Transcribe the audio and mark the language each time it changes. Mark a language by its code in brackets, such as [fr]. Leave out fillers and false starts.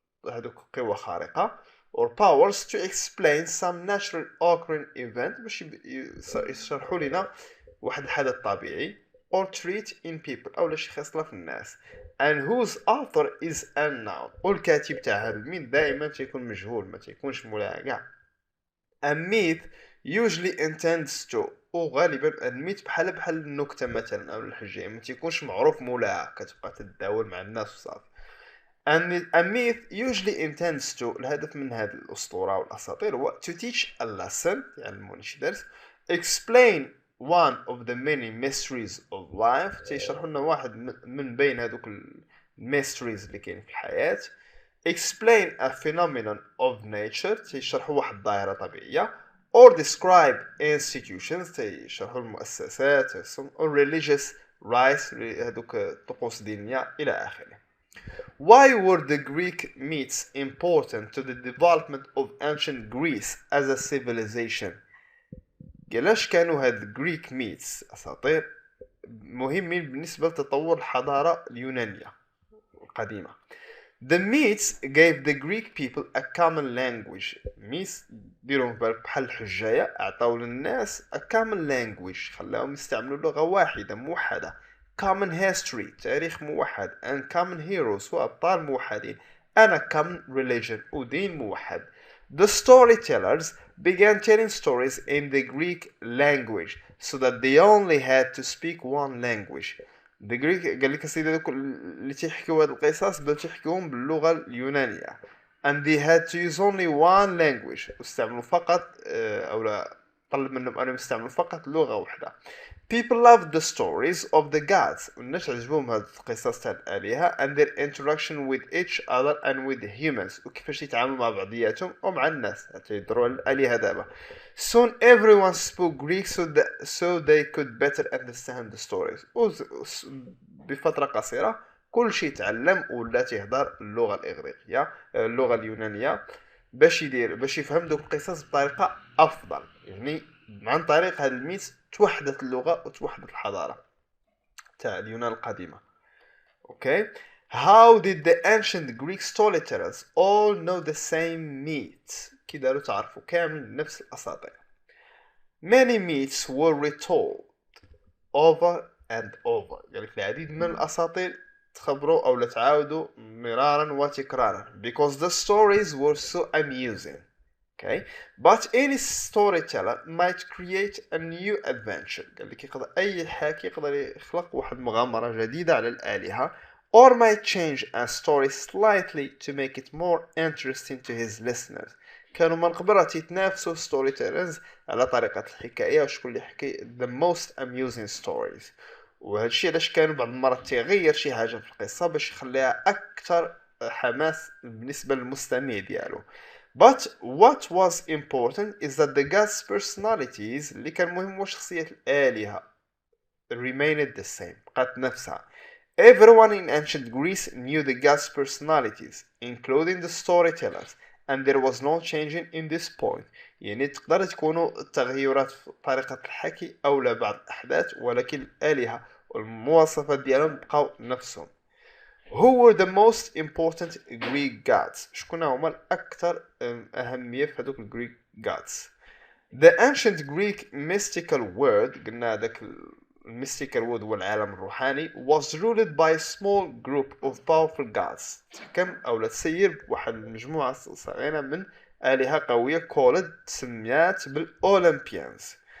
[ar] هذوك قوة خارقة [en] or powers to explain some natural occurring event [ar] باش يشرحوا لنا واحد الحدث طبيعي [en] or treat in people [ar] أو شي خصلة في الناس [en] and whose author is unknown [ar] والكاتب تاع هذا الميث دائما تيكون مجهول ما تيكونش مولاها كاع. [en] A myth usually intends to [ar] وغالبا الميث بحال النكتة مثلا أو الحجة ما تيكونش معروف مولاها كتبقى تتداول مع الناس وصافي. [en] And a myth usually intends to [ar] الهدف من هذه الأسطورة والأساطير هو [en] to teach a lesson [ar] يعلمون شي درس [en] explain one of the many mysteries of life [ar] تيشرحوا لنا واحد من بين هذوك [en] mysteries [ar] اللي كاين في الحياة [en] explain a phenomenon of nature [ar] تيشرحوا واحد ظاهرة طبيعية [en] or describe institutions [ar] يشرحوا المؤسسات [en] or religious rites [ar] هذوك طقوس دينية إلى آخره. [en] Why were the Greek myths important to the development of ancient Greece as a civilization؟ [ar] علاش كانوا هاد Greek myths أساطير مهمين بالنسبة لتطور الحضارة اليونانية القديمة. [en] The myths gave the Greek people a common language. [ar] myths ديروا بالك بحال الحجاية أعطاو للناس [en] a common language [ar] خلاهم يستعملوا لغة واحدة موحدة. [en] common history [ar] تاريخ موحد [en] and common heroes [ar] وأبطال موحدين [en] and a common religion [ar] ودين موحد. [en] The storytellers began telling stories in the Greek language so that they only had to speak one language. [ar] The Greek قال لك السيدة دوك اللي تيحكيو هاد القصص بداو تيحكيوهم باللغة اليونانية [en] and they had to use only one language [ar] واستعملوا فقط أو لا طلب منهم أنهم يستعملوا فقط لغة واحدة. [en] People loved the stories of the gods [ar] والناس عجبهم هاد القصص تاع الآلهة [en] and their interaction with each other and with humans [ar] وكيفاش يتعاملوا مع بعضياتهم ومع الناس تيهضروا على الآلهة دابا. [en] Soon everyone spoke Greek so they could better understand the stories. [ar] بفترة قصيرة كل شيء تعلم ولا تيهضر اللغة الإغريقية اللغة اليونانية باش يفهم دوك القصص بطريقة أفضل. يعني عن طريق هذا الميث توحدت اللغة وتوحدت الحضارة تاع اليونان القديمة. [en] Okay. How did the ancient Greek storytellers all know the same myths؟ [ar] كي داروا تعرفوا كامل نفس الأساطير. [en] Many myths were retold over and over. [ar] يعني العديد من الأساطير تخبروا أو تعاودوا مرارا وتكرارا [en] because the stories were so amusing. Okay, but any storyteller might create a new adventure. [ar] قال لك يقدر أي حاكي يقدر يخلق واحد مغامرة جديدة على الآلهة [en] or might change a story slightly to make it more interesting to his listeners. [ar] كانوا من قبل تيتنافسوا storytellers على طريقة الحكاية وشكون اللي يحكي [en] the most amusing stories. [ar] وهذا الشيء علاش كانوا بعض المرات تيغير شي حاجة في القصة باش يخليها أكثر حماس بالنسبة للمستمع ديالو. [en] But what was important is that the gods' personalities [ar] اللي كان مهم هو شخصية الآلهة [en] remained the same [ar] بقات نفسها. [en] Everyone in ancient Greece knew the gods' personalities including the storytellers and there was no changing in this point. [ar] يعني تقدر تكونوا التغيرات في طريقة الحكي أو لا بعض الأحداث ولكن الآلهة والمواصفات ديالهم بقاو نفسهم. [en] Who were the most important Greek gods؟ [ar] شكون هما الأكثر أهمية في هذوك الجريك [en] gods؟ The ancient Greek mystical world قلنا هذاك mystical world [ar] هو العالم الروحاني [en] was ruled by a small group of powerful gods. [ar] تحكم أو لا تسير بواحد المجموعة صغيرة من آلهة قوية called تسميات بالأولمبيانز.